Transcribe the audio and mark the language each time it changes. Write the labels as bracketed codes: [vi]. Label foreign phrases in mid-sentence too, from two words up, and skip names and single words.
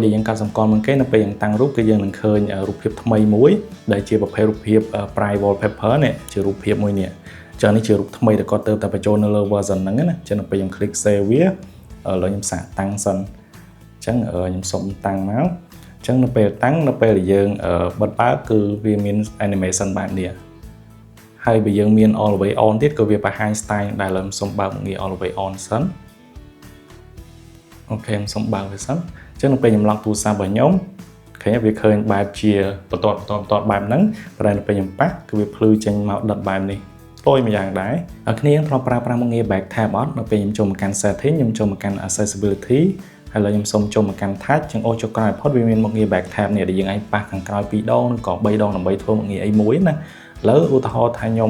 [km] ដែលយើងកត់សម្គាល់មុនគេនៅពេលយើងតាំងរូបគឺយើងនឹងឃើញរូបភាពថ្មីមួយដែលជាប្រភេទរូបភាព [en] private wallpaper [km] នេះជារូបភាពមួយនេះចឹងនេះជារូបថ្មីដែលគាត់ទៅតែបញ្ចូលនៅលើ version ហ្នឹងណាចឹងពេលខ្ញុំ [en] click save [km] វាឥឡូវខ្ញុំសាកតាំងសិនចឹងខ្ញុំសុំតាំងមកចឹងនៅពេលតាំងនៅពេលដែលយើងបិទបើកគឺវាមាន animation បែបនេះហើយបើយើងមាន [en] all the way on [km] ទៀតក៏វាបង្ហាញ style ដែលខ្ញុំសុំបើកងាយ [en] all the way on [km] សិន អូខេខ្ញុំសុំបើកវាសិនចឹងនៅពេលខ្ញុំ lock ទូរស័ព្ទរបស់ខ្ញុំឃើញវាឃើញបែបជាបន្តបែបហ្នឹងតែនៅពេលខ្ញុំប៉ះគឺវាភ្លឺចេញមកដិតបែបនេះស្ទយមួយយ៉ាងដែរគ្នាធ្លាប់ប្រើប្រាស់មុខងារ [en] back tab [km] អត់នៅពេលខ្ញុំចូលមកកាន់ setting ខ្ញុំចូលមកកាន់ accessibility ហើយឡើយខ្ញុំសូមចូលមកកាន់ touch ចឹងអូចុះក្រោយផុតវាមានមុខងារ [en] back tab [km] នេះដែលយើងអាចប៉ះខាងក្រោយ2ដងឬក៏3ដងដើម្បីធ្វើមុខងារអីមួយណាឥឡូវឧទាហរណ៍ថាខ្ញុំ